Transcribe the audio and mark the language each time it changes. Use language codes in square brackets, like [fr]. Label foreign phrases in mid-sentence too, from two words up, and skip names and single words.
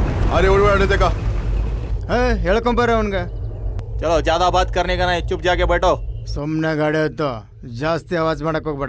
[hi] अरे उड़ उड़ देखा. [kn] ಹೇಳ್ಕೊಂಬರ ಅವನ್ಗೆ. [hi] चलो ज्यादा बात करने का नहीं, चुप जाके बैठो. [kn] ಸುಮ್ಮನೆ ಗಾಡಿ ಹತ್ತು, ಜಾಸ್ತಿ ಆವಾಜ್ ಮಾಡಕ್ ಹೋಗ್ಬೇಡ.